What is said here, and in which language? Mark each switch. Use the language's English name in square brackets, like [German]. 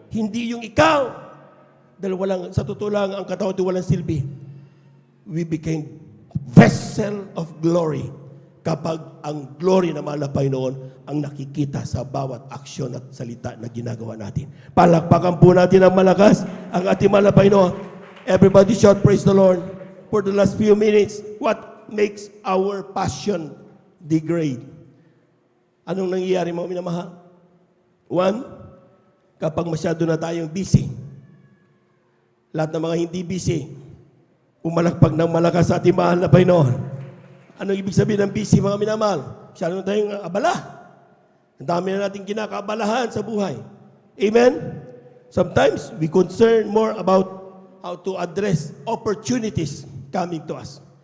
[Filipino] Hindi yung ikaw. Dahil sa totoo lang, ang katawan ay walang silbi. [English] We became vessel of glory [Filipino] kapag ang glory na mahal na Panginoon ang nakikita sa bawat aksyon at salita na ginagawa natin. Palakpakan po natin ang malakas ang ating mahal na Panginoon. [English] Everybody shout, praise the Lord. For the last few minutes, what makes our passion degrade? [Filipino] Anong nangyayari mga minamahal? One, kapag masyado na tayong busy, lahat ng mga hindi busy, pumalakpag ng malakas sa ating mahal na Panginoon. Anong ibig sabihin ng busy, mga minamahal? Masyado na tayong abala. Ang dami na natin kinakaabalahan sa buhay. Amen? [English] Sometimes, we concern more about how to address opportunities coming to us.